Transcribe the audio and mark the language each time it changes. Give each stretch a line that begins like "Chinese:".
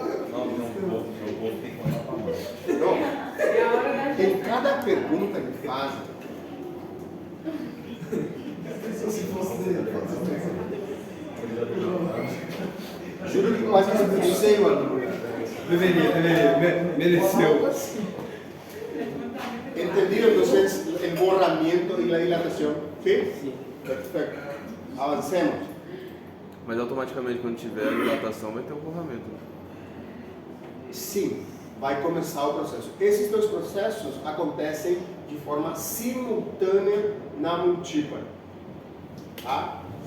Portuguese: Não vou ter que mandar pra mão. Então, em cada pergunta que fazem, Se fosse dele, juro que mais eu sei, mano. Deveria, mereceu.
Spanish: ¿Entendido entonces el borramiento y la dilatación? ¿Sí? Sí. Perfecto. Avancemos.
Portuguese: Mas automaticamente quando tiver a dilatação vai ter o borramento. Sim, vai começar o processo. Esses dois processos acontecem de forma simultânea na multípara. Tá?